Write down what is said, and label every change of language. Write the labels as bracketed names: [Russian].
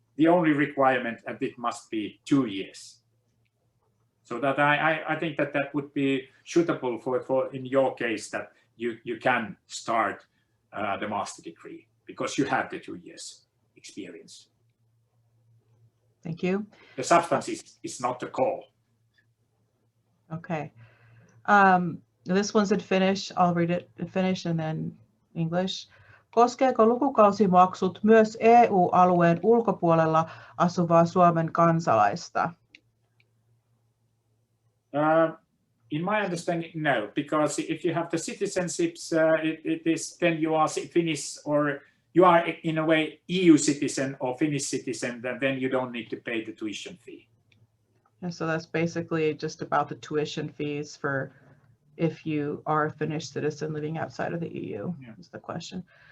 [English] The only requirement, and it must be 2 years. So that I think that would be suitable for in your case, that you can start the master degree because you have the 2 years experience. Thank you. The substance is not the call. Okay. This one's in Finnish. I'll read it in Finnish and then English. [Finnish] Koskeeko lukukausimaksut myös EU-alueen ulkopuolella asuvaa Suomen kansalaista? [English] In my understanding, no, because if you have the citizenships, it is then you are Finnish, or you are in a way EU citizen or Finnish citizen, then you don't need to pay the tuition fee. And so that's basically just about the tuition fees for if you are a Finnish citizen living outside of the EU, yeah. Is the question.